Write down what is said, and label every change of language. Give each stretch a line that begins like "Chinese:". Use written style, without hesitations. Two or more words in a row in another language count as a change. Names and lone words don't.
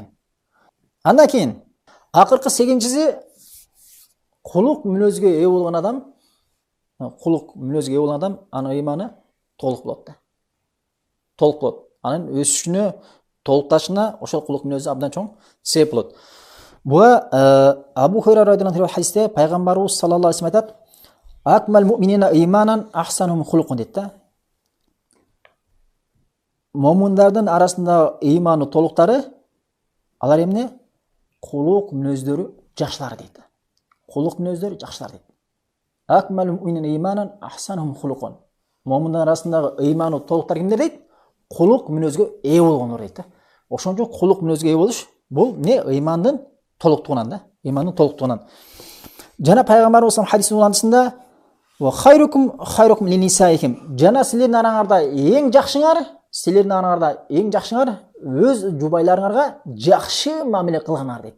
Kyrgyz: Андан кийин акыркы 8-чиси, құлық мүнөзгө ээ болгон адам, анын ыйманы толук болот да. Толук болот. Анын өсүшүнө, толукташына ошол құлық мүнөзү абдан чоң себеп болот. Буга Абу Хурайра
Arabic: رضي الله عنه
Kyrgyz: хадисте пайгамбарыбыз
Arabic: صلى الله عليه وسلم
Kyrgyz: айтат:
Arabic: "أكمل المؤمنين إيمانا أحسنهم خلقا"
Kyrgyz: дейт да. Момундардын арасында ыйманы толуктары, алар эмне? Құлық мүнөздөрү жакшылар дейт. Құлық мүнөздөрү жакшылар дейт.
Arabic: أكمل المؤمنين إيمانا أحسنهم خلقا.
Kyrgyz: Момундар арасындагы ыйманы толуктар кимдер дейт? Құлық мүнөзгө ээ болгонлор дейт. Ошончо құлық мүнөзгө ээ болуш бул не? Ыймандын толуктугунан да. Ыймандын толуктугунан. Жана пайгамбарыбыз хадистин уландысында:
Arabic: "وخيركم لنسائهم",
Kyrgyz: жана силердин араңарда эң жакшыңар өз жубайларыңарга жакшы мамиле кылганар дейт.